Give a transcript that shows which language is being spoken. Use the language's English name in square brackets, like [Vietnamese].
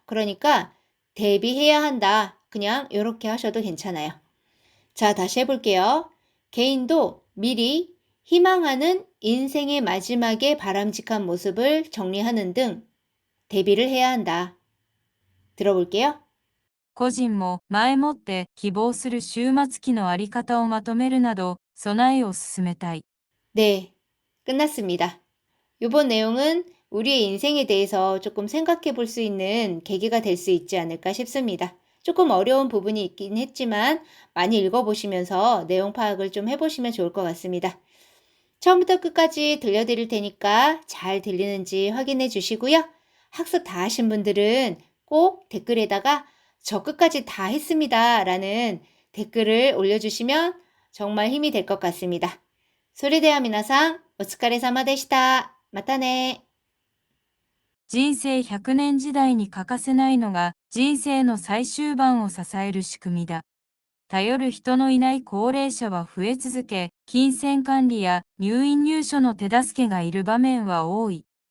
[Korean] 그러니까 대비해야 한다. 그냥 이렇게 하셔도 괜찮아요. 자, 다시 해볼게요. 개인도 미리 희망하는 인생의 마지막에 바람직한 모습을 정리하는 등 대비를 해야 한다. 들어볼게요. [Japanese] 個人も前もって希望する終末期のあり方をまとめるなど、備えを進めたい。 [Korean] 네, 끝났습니다. 이번 내용은 우리의 인생에 대해서 조금 생각해 볼 수 있는 계기가 될 수 있지 않을까 싶습니다. 조금 어려운 부분이 있긴 했지만 많이 읽어보시면서 내용 파악을 좀 해보시면 좋을 것 같습니다. 처음부터 끝까지 들려드릴 테니까 잘 들리는지 확인해 주시고요. 학습 다 하신 분들은 꼭 댓글에다가 저 끝까지 다 했습니다 라는 댓글을 올려주시면 정말 힘이 될 것 같습니다. [Japanese] それでは皆さん、お疲れ様でした。またね。人生100年時代に欠かせないのが人生の最終盤を支える仕組みだ。頼る人のいない高齢者は増え続け、金銭管理や入院入所の手助けがいる場面は多い。